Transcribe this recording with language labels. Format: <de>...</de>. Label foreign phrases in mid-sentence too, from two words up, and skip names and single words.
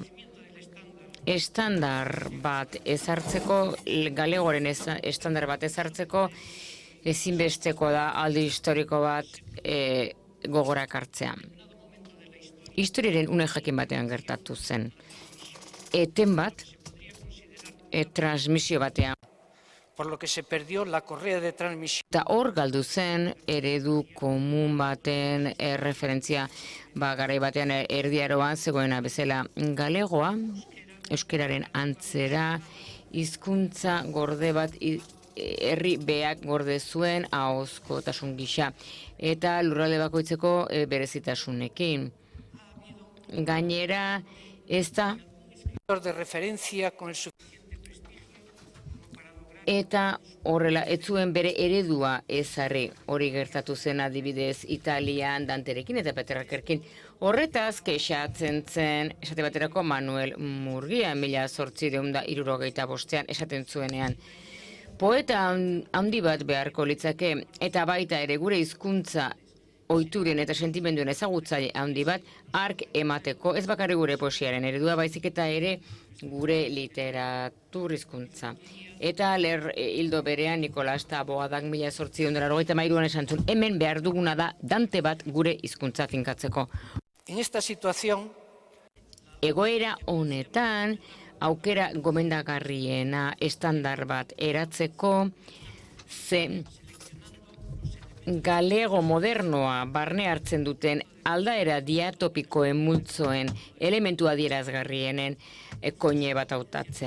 <eu>Estandar bat ezartzeko, galegoren estandar bat ezartzeko, ezinbesteko da aldi historiko bat gogorak hartzea. Historiaren une jakin batean gertatu zen. Eten bat, transmisio batean.</eu> <es>Por lo que se perdió la correa de transmisión.</es> <eu>Eta hor galdu zen eredu komun baten referentzia, garai batean erdiaroan zegoena bezala galegoa, euskararen antzera, hizkuntza gorde bat herri beak gorde zuen ahozkotasun gisa eta lurralde bakoitzeko berezitasunekin. Gainera, ez da</eu> <es>de referencia con el</es> <eu>eta horrela, ez zuen bere eredua ezarri, hori gertatu zen adibidez Italian Danterekin eta Petrarkerkin. Horretaz, kexatzen zen, esate baterako Manuel Murgia, 1865 esaten zuenean. Poeta handi bat beharko litzake, eta baita ere gure hizkuntza ohituren eta sentimenduen ezagutzaile handi bat ark emateko, ez bakarri gure poesiaren eredua, baizik eta ere gure literatur hizkuntza. Eta hildo berean Nikolas Taboadak 1883an esan zuen, hemen behar duguna da Dante bat gure hizkuntza finkatzeko.</eu> <es>En esta situación,</es> <eu>egoera honetan, aukera gomendagarriena estandar bat eratzeko, zen galego modernoa barne hartzen duten aldaera diatopikoen multzoen elementu adierazgarrienen koine bat hautatzea.</eu>